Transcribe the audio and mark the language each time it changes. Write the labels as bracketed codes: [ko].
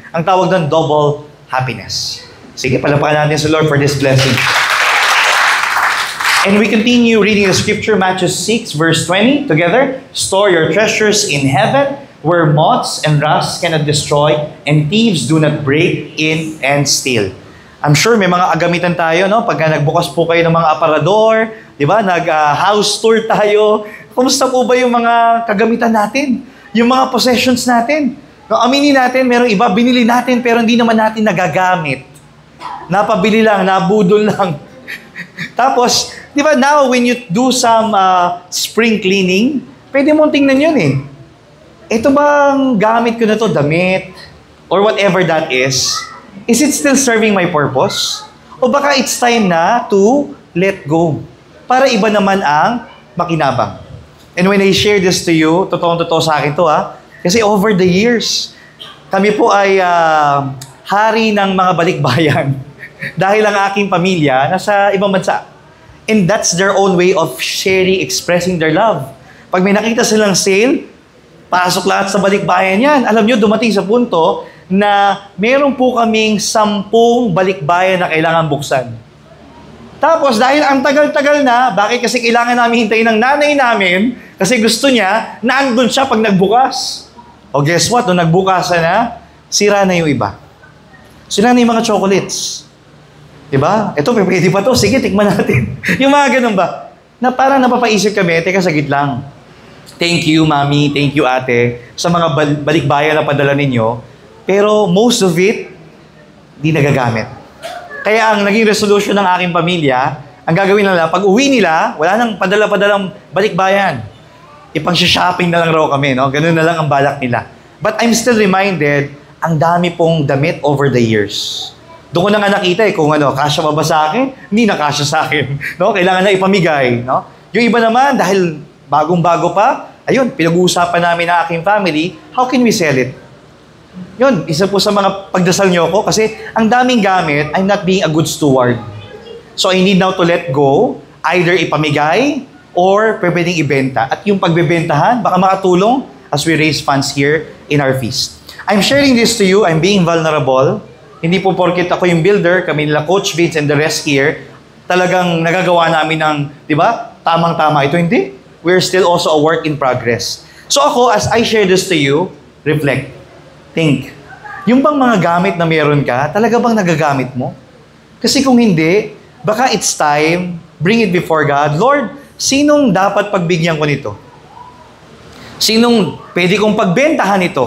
[tl] Ang tawag doon, double happiness. Sige, palapakan natin sa Lord [en] for this blessing. And we continue reading the scripture, Matthew 6, verse 20, together. Store your treasures in heaven, where moths and rust cannot destroy, and thieves do not break in and steal. [tl] I'm sure may mga agamitan tayo, no? Pagka nagbukas po kayo ng mga aparador, di ba? Nag-house tour tayo. Kumusta po ba yung mga kagamitan natin? Yung mga possessions natin? No, aminin natin, merong iba, binili natin, pero hindi naman natin nagagamit. Napabili lang, nabudol lang. Tapos, di ba, [en] now when you do some spring cleaning, [tl] pwede mong tingnan yun eh. Ito bang gamit ko na to, damit, [en] or whatever that is it still serving my purpose? [tl] O baka [en] it's time [tl] na [en] to let go, [tl] para iba naman ang makinabang. [en] And when I share this to you, [tl] totoong-totoo sa akin to kasi [en] over the years, [tl] kami po ay hari ng mga balikbayan dahil ang aking pamilya nasa ibang bansa. [en] And that's their own way of sharing, expressing their love. [tl] Pag may nakita silang sale, pasok lahat sa balikbayan yan. Alam nyo, dumating sa punto na meron po kaming 10 balikbayan na kailangan buksan. Tapos dahil ang tagal-tagal na, bakit kasi kailangan namin hintayin ng nanay namin kasi gusto niya na andun siya pag nagbukas. O [en] guess what? [tl] Nung nagbukasan na, sira na yung iba. Sira na yung mga chocolates. Diba? Ito, pwede pa to. Sige, tikman natin. Yung mga ganun ba? Na parang napapaisip kami, teka, sagit lang. [en] Thank you, [tl] Mami. [en] Thank you, [tl] Ate, sa mga balikbayan na padala ninyo. Pero [en] most of it, [tl] di nagagamit. Kaya ang naging resolution ng aking pamilya, ang gagawin nila, pag uwi nila, wala nang padala-padalang balikbayan. Ipang-shopping na lang raw kami, no? Ganun na lang ang balak nila. [en] But I'm still reminded, [tl] ang dami pong damit [en] over the years. [tl] Doon ko na nga nakita kung kasya ba sa akin? Hindi na kasya sa akin. No? Kailangan na ipamigay. No? Yung iba naman, dahil bagong-bago pa, ayun, pinag-uusapan namin na aking family, [en] how can we sell it? [tl] Yun, isa po sa mga pagdasal nyo ko kasi ang daming gamit, [en] I'm not being a good steward. So I need now to let go, either ipamigay or [tl] pwedeng ibenta. At yung pagbebentahan, baka makatulong [en] as we raise funds here in our feast. I'm sharing this to you, I'm being vulnerable. [tl] Hindi po porket ako yung builder, kami nila Coach Vince and the rest here, talagang nagagawa namin ng, di ba, tamang-tama. Ito hindi. [en] We're still also a work in progress. So ako, as I share this to you, reflect. Think. [tl] Yung bang mga gamit na meron ka, talaga bang nagagamit mo? Kasi kung hindi, baka [en] it's time, bring it before God. [tl] Lord, sinong dapat pagbigyan ko nito? Sinong pwede kong pagbentahan ito?